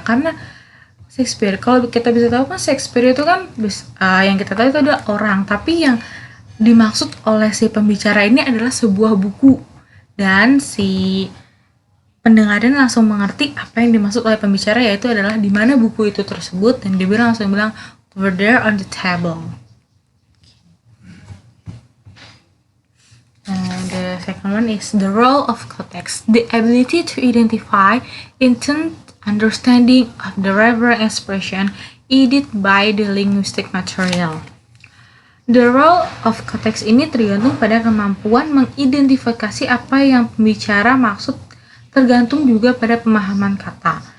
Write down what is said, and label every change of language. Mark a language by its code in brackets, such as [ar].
[id] Karena Shakespeare, kalau kita bisa tahu kan Shakespeare itu kan yang kita tahu itu adalah orang, tapi yang dimaksud oleh si pembicara ini adalah sebuah buku, dan si pendengaran langsung mengerti apa yang dimaksud oleh pembicara, yaitu adalah di mana buku itu tersebut, dan dia langsung bilang [en] over there on the table. The second one is the role of context, the ability to identify intent, understanding of the reference expression aided by the linguistic material. [id] The role of context ini tergantung pada kemampuan mengidentifikasi apa yang pembicara maksud, tergantung juga pada pemahaman kata.